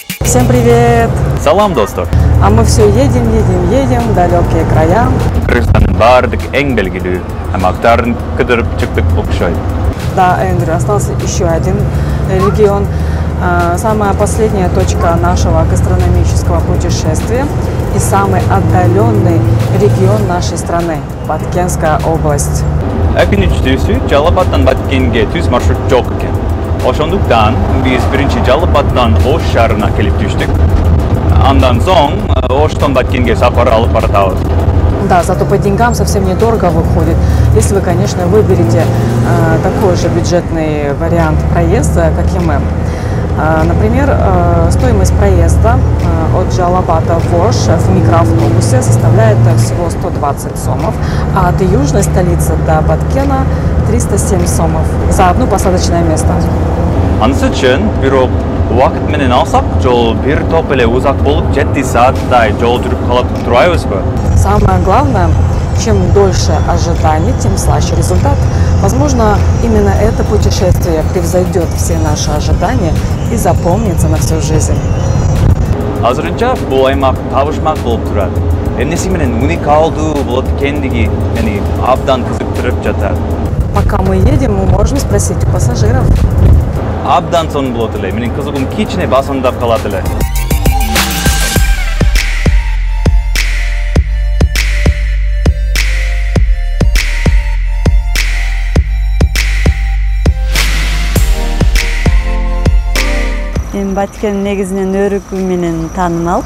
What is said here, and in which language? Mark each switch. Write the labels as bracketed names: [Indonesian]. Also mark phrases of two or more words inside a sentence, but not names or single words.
[Russian] Всем привет! [Kyrgyz] Салам, достор! [Russian] А мы все едем в далекие края. [Kyrgyz] Кыргызстандын бардык эң белгилүү аймактарын кыдырып чыктык окшойт. [Russian] Да, Эндрю, остался еще один регион. Самая последняя точка нашего гастрономического путешествия и самый отдаленный регион нашей страны – Баткенская область. [Kyrgyz] Экинчisi Жалапаттан Баткенге түз маршрут жок экен. Ошондуктан биз биринчи Жалапаттан Ош шаарына келип түштүк. Андан соң Оштон Баткенге сапар алып баратабыз. Да, [Russian] зато по деньгам совсем недорого выходит, если вы, конечно, выберете такой же бюджетный вариант проезда, как и мы. Например, стоимость проезда от Жалапата в Ош в микроавтобусе составляет всего 120 сомов, а от южной столицы до Баткена 307 сомов за одно посадочное место. [Kyrgyz] Анысы үчүн бирок убакыт менен алсак, жол бир топ эле узак болуп 7 сааттай жол жүрүп калат турбайбызбы? [Russian] Самое главное, чем дольше ожиданий, тем слаще результат. Возможно, именно это путешествие превзойдет все наши ожидания и запомнится на всю жизнь. [Kyrgyz] Азырынча бул аймак табышмак болуп турат. Эмнеси менен уникалдуу болот экендиги мени абдан кызыктырып жатат. [Russian] Пока мы едем, мы можем спросить у пассажиров. [Kyrgyz] Абдан сонун болот эле. Менин кызыгым кичине басымдап калат эле. Баткен негизинен өрүкү менен таанымал.